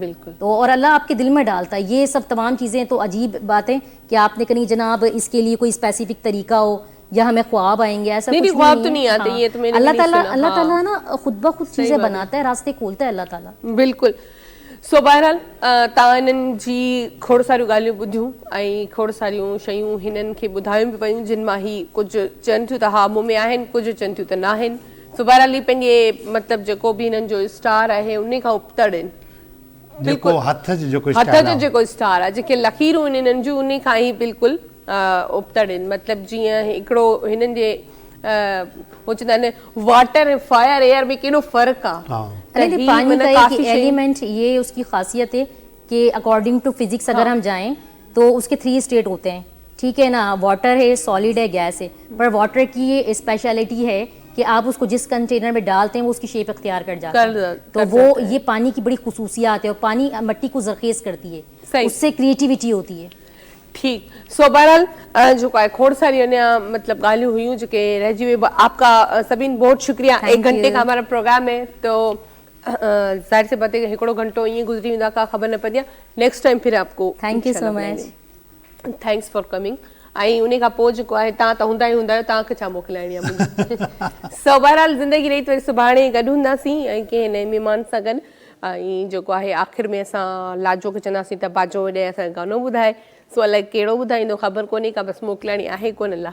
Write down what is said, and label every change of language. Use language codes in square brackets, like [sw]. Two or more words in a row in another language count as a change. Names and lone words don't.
[ur] बिल्कुल। تو اور اللہ آپ کے دل میں ڈالتا ہے یہ سب تمام چیزیں۔ تو عجیب باتیں کہ آپ نے کہیں جناب اس کے لیے کوئی اسپیسیفک طریقہ ہو یا ہمیں خواب آئیں گے، ایسا کچھ خواب تو نہیں آتے، یہ تو میں نے अल्लाह नहीं ताला सुना। اللہ تعالیٰ نہ خود بخود چیزیں بناتا ہے، راستے کھولتا ہے اللہ تعالیٰ. बिल्कुल। [sd] सो बहरहाल तव्हां हिननि जी खोड़ सारियूं ॻाल्हियूं ॿुधियूं ऐं खोड़ सारियूं शयूं हिननि खे ॿुधायूं बि पयूं, जिन मां ही कुझु चवनि थियूं त हा मूं में आहिनि, कुझु चवनि थियूं त न आहिनि। सो बहरहाल ही पंहिंजे मतिलबु जेको बि हिननि जो स्टार आहे उन खां उपतड़ आहिनि, जेको हथ जो जेको स्टार आहे, जेके लकीरूं आहिनि हिननि जूं उन खां ई बिल्कुलु उपतड़ आहिनि। मतिलबु जीअं हिकिड़ो हिननि जे वो चवंदा आहिनि वाटर ऐं फायर एयर में केॾो फ़र्क़ु आहे। [ur] پانی کا ایک ایلیمنٹ، یہ اس کی خاصیت ہے کہ [en] according to physics [ur] اگر ہم جائیں تو اس کے 3 اسٹیٹ ہوتے ہیں، ٹھیک ہے نا. واٹر ہے، سالڈ ہے، گیس ہے. پر واٹر کی یہ اسپیشلٹی ہے کہ آپ اس کو جس کنٹینر میں ڈالتے ہیں وہ اس کی شیپ اختیار کر جاتا ہے. تو وہ یہ پانی کی بڑی خصوصیات ہے، اور پانی مٹی کو زرخیز کرتی ہے، اس سے کریئیٹیوٹی ہوتی ہے. [sd] ठीक। सो बहरहाल जो है खोड़ सारी अन्य मतलब ॻाल्हियूं हुयूं जेके रहिजी हुई। [ur] آپ کا سبھنی بہت شکریہ. 1 گھنٹے کا ہمارا پروگرام ہے، تو ظاہر سی بات ہے کہ [sd] हिकिड़ो घंटो ईअं गुज़री वेंदा, का ख़बर न पवंदी आहे। [en] next time [ur] پھر آپ کو [en] thank you so much, thanks for coming. [sd] ऐं उन खां पोइ जेको आहे तव्हां त हूंदा ई हूंदा आहियो, तव्हांखे छा मोकिलाइणी आहे मुंहिंजी। सो बहरहाल ज़िंदगी रही त वरी सुभाणे गॾु हूंदासीं ऐं कंहिं नए महिमान सां गॾु। ऐं जेको आहे आख़िर में असां लाजो खे चवंदासीं त बाजो वॾे असांखे गानो ॿुधाए, सो अलाए कहिड़ो ॿुधाईंदो ख़बर कोन्हे का, बसि मोकिलाइणी आहे कोन।